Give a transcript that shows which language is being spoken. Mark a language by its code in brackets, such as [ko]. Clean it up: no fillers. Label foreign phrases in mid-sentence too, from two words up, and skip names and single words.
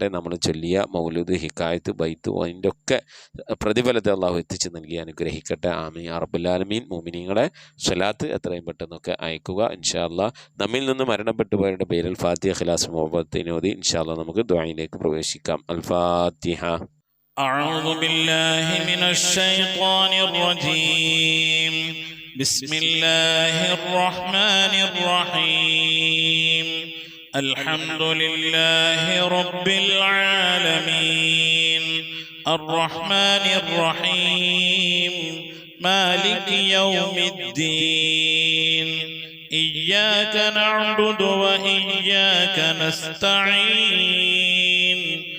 [ml] നമ്മൾ ചൊല്ലിയ മൗലൂദ്, ഹിക്കായത്ത്, ബൈത്ത് അതിൻ്റെ ഒക്കെ പ്രതിഫലത്തെ അള്ളാഹു എത്തിച്ച് നൽകി അനുഗ്രഹിക്കട്ടെ. [ar] آمين يا رب العالمين. [ml] മുഅ്മിനീങ്ങളെ സ്വലാത്ത് എത്രയും പെട്ടെന്നൊക്കെ അയക്കുക. [ar] إن شاء الله [ml] നമ്മിൽ നിന്ന് മരണപ്പെട്ടു പോയവരുടെ പേരിൽ ഫാത്തിഹ, ഖിലാസ്, മുഹബ്ബത്തിനെ ഓതി [ar] إن شاء الله [ml] നമുക്ക് ദുആയിലേക്ക് പ്രവേശിക്കാം. അൽ ഫാത്തിഹ. [ar] أعوذ بالله من الشيطان الرجيم. بسم الله الرحمن الرحيم. الحمد لله رب العالمين الرحمن الرحيم مالك يوم الدين إياك نعبد وإياك نستعين